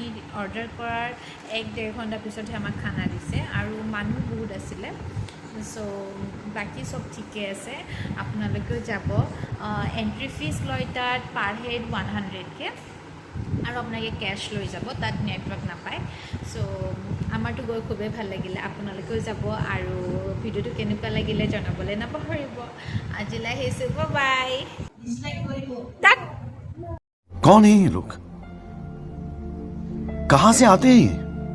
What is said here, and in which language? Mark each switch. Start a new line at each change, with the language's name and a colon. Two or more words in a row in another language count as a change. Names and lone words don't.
Assamese: অৰ্ডাৰ কৰাৰ 1-1.5 ঘণ্টা পিছতহে আমাক খানা দিছে আৰু মানুহ বহুত আছিলে চ' বাকী চব ঠিকে আছে আপোনালোকেও যাব
English: entry fees
Assamese: লয় তাত
English: per head
Assamese: 100কৈ আৰু আপোনালোকে কেছ লৈ যাব তাত নেটৱৰ্ক নাপায় চ' আমাৰতো গৈ খুবেই ভাল লাগিলে আপোনালোকেও যাব আৰু ভিডিঅ'টো কেনেকুৱা লাগিলে জনাবলৈ নাপাহৰিব আজিলৈ আহিছোঁ বাই
Hindi: कौन है ये लोग कहां से आते हैं ये?